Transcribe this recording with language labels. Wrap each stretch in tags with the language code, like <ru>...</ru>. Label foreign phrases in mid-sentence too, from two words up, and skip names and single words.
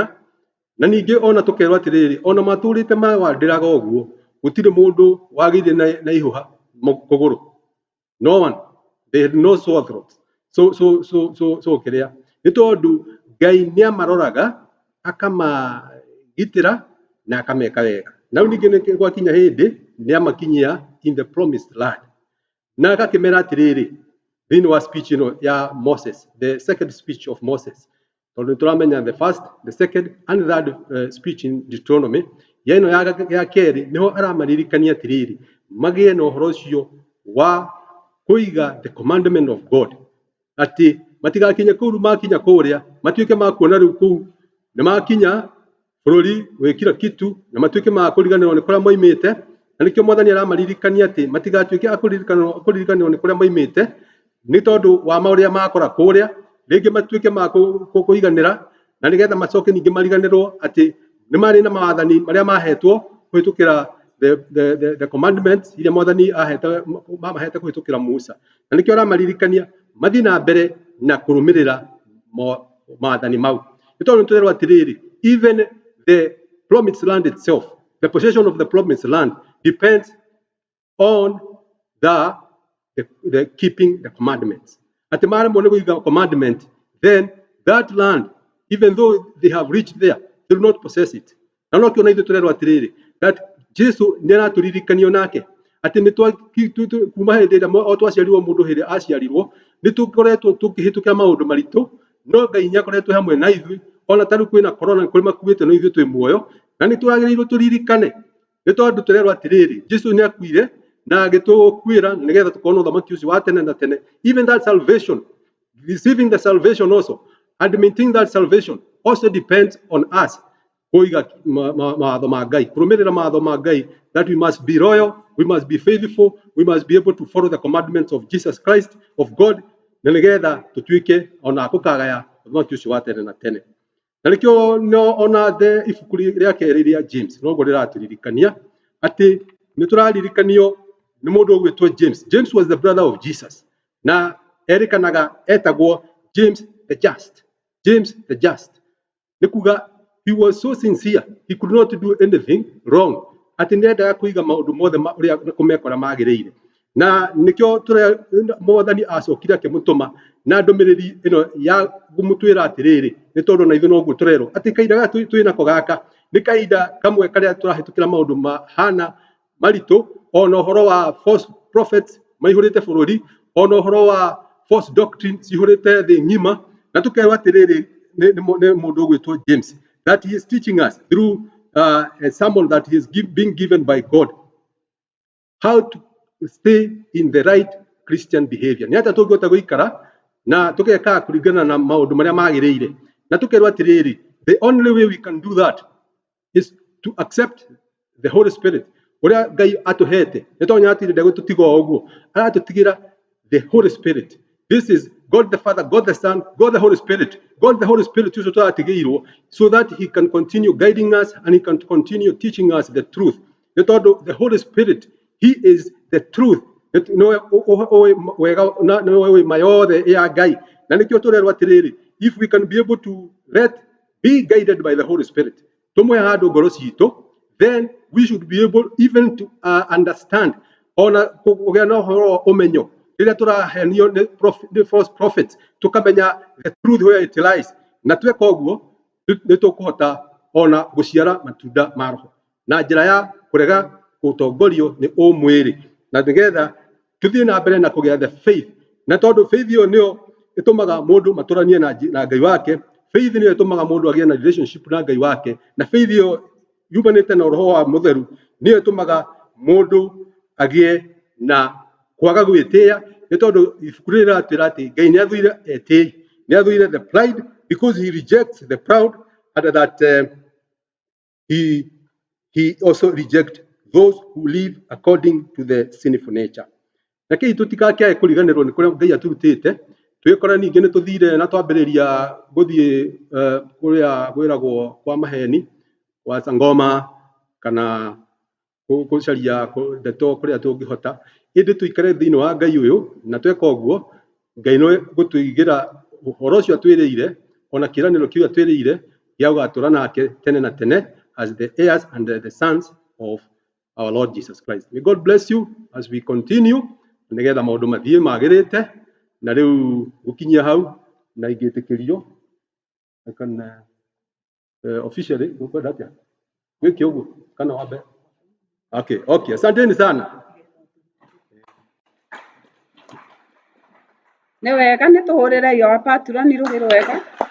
<ki>Na ningĩ ona tũkerwo atĩrĩrĩ ona matũrĩte mawandĩraga ũguo gũtirĩ mũndũ wagĩire na ihũha kũgũrũ.</ki> <en>No one, they had no sore throats.</en> <ki>So kĩrĩa nĩ tondũ Ngai nĩ amaroraga akamagitĩra na akameka wega. Na ningĩ nĩ gwakinya hĩndĩ nĩ amakinyia</ki> <en>in the promised land,</en> <ki>na agakĩmera atĩrĩrĩ thĩinĩ wa speech ĩno ya Moses, the second speech of Moses, tondũ tũramenya</ki> <en>the first, the second and third speech in Deuteronomy,</en> <ki>ya ĩno ya kerĩ nĩho aramaririkania atĩrĩrĩ magĩe na ũhoro ũcio wa kũiga</ki> <en>the commandment of God,</en> <ki>atĩ matigakinye kũu makinya kũrĩa matuĩke ma kuona rĩu kũu nĩ makinya bũrũri wĩ</ki> <sw>kila kitu</sw> <ki>na matuĩke ma kũriganĩrwo nĩ kũrĩa moimĩte. Na nĩkĩo Mwathani aramaririkania atĩ matigatuĩke kũriganĩrwo nĩ kũrĩa moimĩte nĩ tondũ wa maũrĩa makora kũrĩa, rĩngĩ matuĩke ma kũiganĩra na nĩgetha macoke ningĩ mariganĩrwo atĩ nĩ marĩ na mawathani marĩa mahetwo kũhĩtũkĩra</ki> <en>the commandments</en> <ki>iria Mwathani mamahete kũhĩtũkĩra Musa. Na nĩkĩo aramaririkania mathiĩ na mbere na kũrũmĩrĩra maathani mau, nĩ tondũ nĩtũrerwo atĩrĩrĩ</ki> <en>even the promised land itself, the possession of the promised land depends on the keeping the commandments.</en> <ki>Atĩ maremwo nĩ kũiga</ki> <en>commandment, then that land, even though they have reached there, they will not possess it.</en> <ki>Na no kĩona ithuĩ tũrerwo atĩrĩrĩ that Jesu nĩ aratũririkanio nake atĩ nĩ kuma hĩndĩ ĩrĩa o twaciarirwo mũndũ hĩndĩ aciarirwo nĩ tũkoretwo tũkĩhĩtũkĩra maũndũ maritũ, no Ngai nĩ akoretwo hamwe na ithuĩ. Ona tarĩu kwĩna corona nĩ kũrĩ makuĩte no ithuĩ twĩ muoyo, na nĩ twagĩrĩirwo tũririkane nĩ tondũ tũrerwo atĩrĩrĩ Jesu nĩ akuire na agĩtũkuĩra nĩgetha tũkorwo na ũthamaki ũcio wa tene na tene.</ki> <en>Even that salvation, receiving the salvation also and maintaining that salvation also depends on us</en> <ki>kũiga mawatho ma Ngai, kũrũmĩrĩra mawatho ma Ngai,</ki> <en>that we must be loyal, we must be faithful, we must be able to follow the commandments of Jesus Christ, of God,</en> <ki>na nĩgetha tũtuĩke ona kũkagaya ũthamaki ũcio wa tene na tene. Na nĩkĩo ona ibuku rĩa kerĩ rĩa James noguo rĩratũririkania atĩ nĩ tũraririkanio nĩ mũndũ ũgwĩtwo James.</ki> <en>James was the brother of Jesus,</en> <ki>na erĩkanaga etagwo James the Just. James the Just.</ki> <en>Nikuga, he was so sincere, he could not do anything wrong.</en> <ki>Ati ndendaga kuiga maundu mothe uria kumekora magirire. Na nikyo ture Mwathani acokire akimutuma na ndumiriri ino ya gumutwira atiriri ni tondu na ithu noguo turero ati kaida gaka twinako gaka ni kaida kamwe karia turahitukira maundu mahana maritu ona horo wa</ki> <en>false prophets</en> <ki>maihurite bururi ona horo wa</ki> <en>false doctrine</en> <ki>cihurite thi ngima na tukerwa atiriri ni mundu gwitwo James</ki> <en>that he is teaching us through a sermon that he is being given by God how to stay in the right Christian behavior.</en> <ki>Ni ata tungihota guikara na tugeka kuringana na maundu maria magirire na tukerwa atiriri</ki> <en>the only way we can do that is to accept the Holy Spirit</en> <ki>uria Ngai atuhete ni tonya atire ndegututiga uguo aratutigira</ki> <en>the Holy Spirit. This is God the Father, God the Son, God the Holy Spirit. God the Holy Spirit</en> <ki>ucio turatigirwo</ki> <en>so that he can continue guiding us and he can continue teaching us the truth.</en> <ki>Ni tondu</ki> <en>the Holy Spirit, he is the truth.</en> <ki>Wega na mayothe ya Ngai na nikyo turerwa atiriri</ki> <en>if we can be able to be guided by the Holy Spirit</en> <ki>tumwe handu ngoro citu</ki> <en>then we should be able even to understand</en> <ki>ona kugia no horo umenyo rĩrĩa tũrahenio nĩ</ki> <en>false prophets</en> <ki>tukamenya</ki> <en>the truth where it lies</en> <ki>na tweka ũguo nĩ tũkũhota ona gũciara matunda ma roho na njĩra ya kũrega gũtongorio nĩ ũmwĩrĩ na nĩgetha tuthiĩ na mbere na kũgĩa</ki> <en>the faith</en> <ki>na tondũ faith ĩyo nĩyo ĩtũmaga mũndũ matũranie na Ngai wake. Faith nĩyo ĩtũmaga mũndũ agĩe na relationship na Ngai wake na faith ĩyo yumanĩte na roho wa mũtheru nĩyo ĩtũmaga mũndũ agĩe na kwaga gwĩtĩĩa nĩ tondũ ibuku rĩrĩ rĩratwĩra atĩ Ngai nĩ athuire etĩĩ nĩ athuire</ki> <en>the pride because he rejects the proud and that he also rejects those who live according to the sinful nature.</en> <ki>Na kĩi tũtikakĩae kũriganĩrwo nĩ kũrĩa Ngai aturutĩte twĩkora ningĩ nĩ tũthire na twambĩrĩria gũthiĩ kũrĩa gwĩragwo kwa maheni kwa Sangoma kana gũcaria ndeto kũrĩa tũngĩhota ĩndĩ tũikare thĩinĩ wa Ngai ũyũ na tweka ũguo Ngai no gũtũigĩra ũhoro ũcio atwĩrĩire ona kĩĩranĩro kĩu atwĩrĩire gĩa gũgatũũra nake tene na tene</ki> <en>as the heirs and the sons of our Lord Jesus Christ. May God bless you as we continue</en> <ki>nĩgetha maũndũ mathiĩ magĩrĩte na rĩu gũkinyia hau na ingĩtĩkĩrio kana officially ũkwenda atĩa wĩke ũguo kana wambe.</ki> <sw>Okay, asanteni sana.</sw> <ki>Nĩ wega nĩ tũhũrĩre yo paturani rũgĩ rwega.</ki>